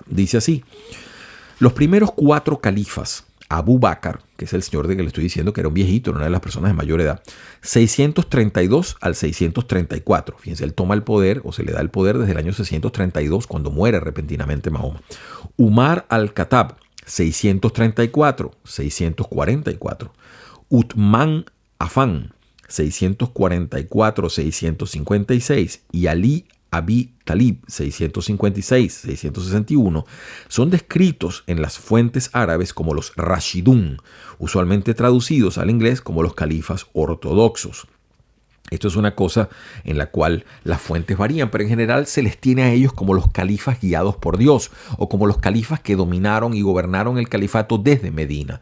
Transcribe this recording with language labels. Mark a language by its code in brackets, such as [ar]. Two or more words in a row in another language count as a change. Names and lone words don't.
[es] Dice así: los primeros 4 califas, Abu Bakr, que es el señor de que le estoy diciendo que era un viejito, era una de las personas de mayor edad, 632 al 634. Fíjense, él toma el poder, o se le da el poder desde el año 632, cuando muere repentinamente Mahoma. Umar al-Khattab, 634, 644. Uthman Affan, 644, 656. Y Ali Abi Talib, 656, 661, son descritos en las fuentes árabes como los Rashidun, usualmente traducidos al inglés como los califas ortodoxos. Esto es una cosa en la cual las fuentes varían, pero en general se les tiene a ellos como los califas guiados por Dios, o como los califas que dominaron y gobernaron el califato desde Medina.